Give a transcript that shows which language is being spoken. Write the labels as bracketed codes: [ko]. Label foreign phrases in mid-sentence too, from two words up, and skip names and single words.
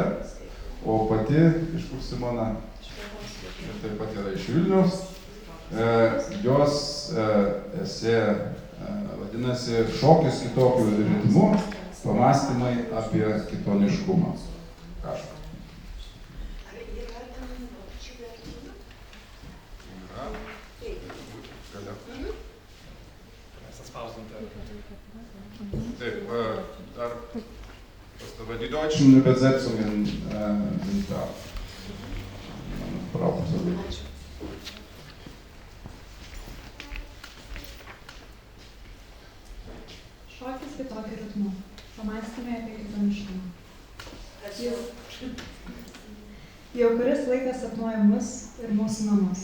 [lt] O pati, iš kur Simona, taip pat yra iš Vilniaus, jos esė vadinasi Šokis kitokiu ritmu, pamąstymai apie kitoniškumą. Prašau. Taip, dar [de] die deutschen Übersetzungen sind da. Braucht es nicht. [lt] Šokis kitokiu ritmu. Pamąstymai apie kitoniškumą. Jau kuris laikas sapnuoja mus ir mūsų namus.